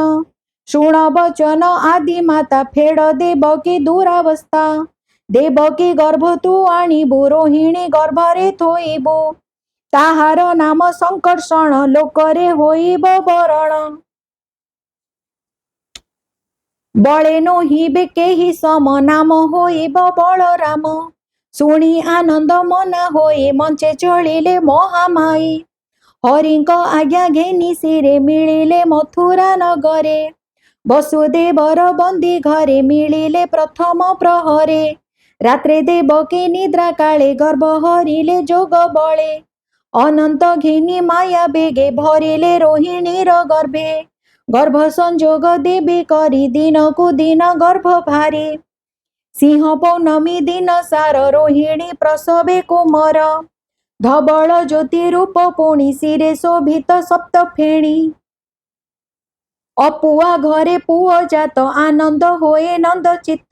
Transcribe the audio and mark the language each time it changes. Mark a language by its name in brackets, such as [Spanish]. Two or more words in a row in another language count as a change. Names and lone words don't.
[Odia] ଶୁଣ ବଚନ ଆଦି ମାତା, ଫେଡ଼ ଦେବକୀ ଦୁରାବସ୍ଥା। ଦେବକୀ ଗର୍ଭ ତୁ ଆଣିବୁ, ରୋହିଣୀ ଗର୍ଭରେ ଥୋଇବୁ। ତାହାର ନାମ ସଂକର୍ଷଣ, ଲୋକରେ ହୋଇବ ବରଣ। ବଳେ ନୋହିବେ କେହି ସମ ନାମ ହୋଇବ ବଳରାମ। ଶୁଣି ଆନନ୍ଦ ମନା ହୋଇ ମଞ୍ଚେ ଚଳିଲେ ମହାମାଈ। ହରିଙ୍କ ଆଜ୍ଞା ଘେନି ଶିରେ ମିଳିଲେ ମଥୁରା ନଗରେ। ବସୁଦେବର ବନ୍ଦୀ ଘରେ ମିଳିଲେ ପ୍ରଥମ ପ୍ରହରେ। ରାତ୍ରେ ଦେବକୀ ନିଦ୍ରା କାଳେ ଗର୍ଭ ହରିଲେ ଯୋଗ ବଳେ। ଅନନ୍ତ ଘେନି ମାୟା ବେଗେ ଭରିଲେ ରୋହିଣୀର ଗର୍ଭେ। ଗର୍ଭ ସଂଯୋଗ ଦେବୀ କରି ଦିନ କୁ ଦିନ ଗର୍ଭ ଭାରି। ସିଂହ ପୌର୍ଣ୍ଣମୀ ଦିନ ସାର ରୋହିଣୀ ପ୍ରସବେ କୁମାର। ଧବଳ ଜ୍ୟୋତି ରୂପ ପୁଣି ଶିରେ ଶୋଭିତ ସପ୍ତ ଫେଣୀ। ଅପୁଆ ଘରେ ପୁଅ ଜାତ ଆନନ୍ଦ ହୁଏ ନନ୍ଦ ଚିତ୍ତ।